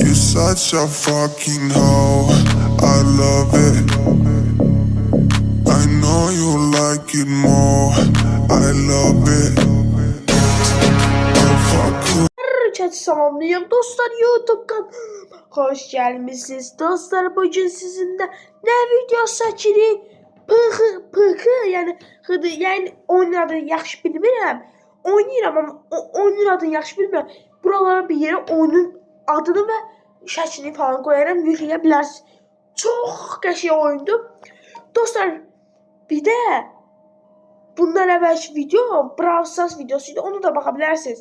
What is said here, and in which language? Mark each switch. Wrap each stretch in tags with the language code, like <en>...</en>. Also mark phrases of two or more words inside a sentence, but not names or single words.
<en>such a fucking hoe. I love it. I know you like it more. I love it. I fuck you.</en> <tr>Herkese selamlayayım dostlar, YouTube kanalıma hoş gelmişsiniz.</tr> <az>Dostlar, bugün sizinle ne video çəkirik? Pıxı yani oyunun adını yaxşı bilmirəm. Oynayıram ama oyunun adını yaxşı bilmirəm. Buralara bir yere oyunun adını ve şəklini falan koyaram, yükləyə bilərsiniz. Çox qəşəng oyundur. Dostlar, bir de bundan əvvəlki video Brawl Stars videosuydu, onu da baxa bilərsiniz.</az>